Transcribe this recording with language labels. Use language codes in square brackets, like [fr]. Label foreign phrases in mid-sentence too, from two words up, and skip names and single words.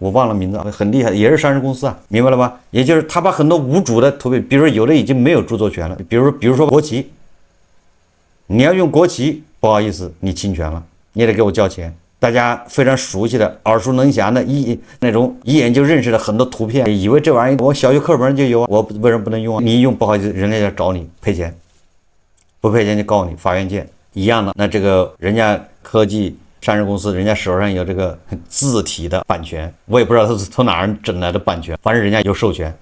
[zh] 我忘了名字，很厲害，也是上市公司啊，明白了吧？也就是他把很多无主的圖片，比如说有的已經沒有著作權了，比如說國旗，你要用國旗，不好意思，你侵權了，你得給我交錢。大家非常熟悉的、耳熟能詳的那種一眼就認識的很多圖片，以為這玩意我小學課本就有，我為什麼不能用啊？你一用不好意思，人家要找你賠錢，不賠錢就告你，法院見一樣的。那這個人家科技上市公司，人家手上有這個字體的版權，我也不知道他是從哪兒整來的版權，反正人家有授權。